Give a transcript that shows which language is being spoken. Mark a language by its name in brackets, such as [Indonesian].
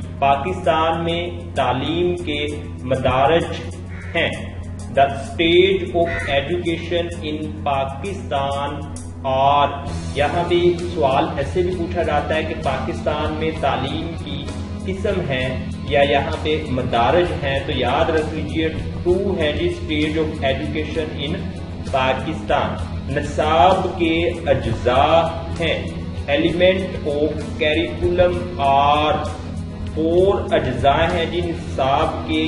[Urdu] پاکستان میں تعلیم کے مدارج ہیں. [English] The stage of education in Pakistan. [Urdu] اور یہاں بھی سوال ایسے بھی پوچھا جاتا ہے کہ پاکستان میں تعلیم کی قسم ہے یا یہاں پہ مدارج ہیں. تو یاد رکھ لیجیے 2 ہے جی [English] Stage of education in Pakistan. [Urdu] نصاب کے اجزاء ہیں. [English] element of curriculum [Urdu] اور 4 اجزاء ہیں جی نصاب کے.